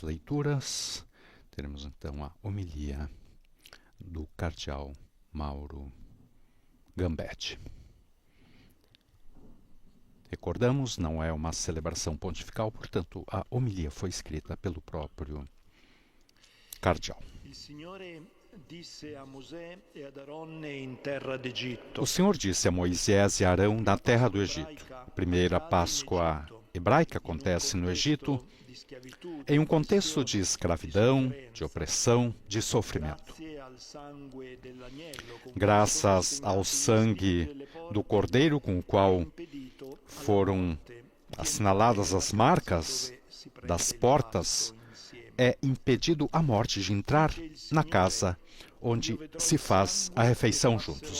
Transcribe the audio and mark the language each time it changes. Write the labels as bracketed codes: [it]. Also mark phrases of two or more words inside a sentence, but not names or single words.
[pt] leituras, teremos então a homilia do cardeal Mauro Gambetti. Recordamos, não é uma celebração pontifical, portanto, a homilia foi escrita pelo próprio cardeal. [it] Il Signore disse a Mosè e ad Aronne in terra d'Egitto. [pt] O Senhor disse a Moisés e Arão na terra do Egito. A primeira Páscoa hebraica acontece no Egito, em um contexto de escravidão, de opressão, de sofrimento. Graças ao sangue do Cordeiro com o qual foram assinaladas as marcas das portas, é impedido a morte de entrar na casa onde se faz a refeição juntos.